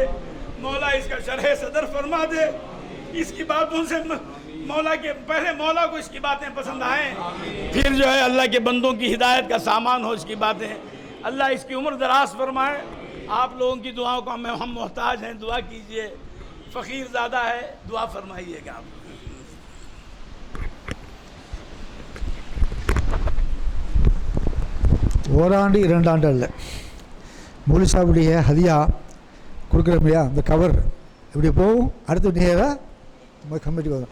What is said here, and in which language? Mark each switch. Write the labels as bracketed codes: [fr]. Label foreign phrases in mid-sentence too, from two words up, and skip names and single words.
[ur] مولا اس کا شرح صدر فرما دے، اس کی باتوں سے پہلے مولا کو اس کی باتیں پسند آئیں، پھر جو ہے اللہ کے بندوں کی ہدایت کا سامان ہو اس کی باتیں۔ اللہ اس کی عمر دراز فرمائے۔ آپ لوگوں کی دعاؤں کو ہم محتاج ہیں، دعا کیجئے۔ فقیر زیادہ ہے، دعا فرمائیے گا آپ. [ta] ஓராண்டு 2 ஆண்டு அல்ல, மௌலிசாவுடைய ஹதியா கொடுக்குறோம் இல்லையா, அந்த கவர் இப்படி போகும், அடுத்து நேராக நம்ம கமிட்டி வரும்.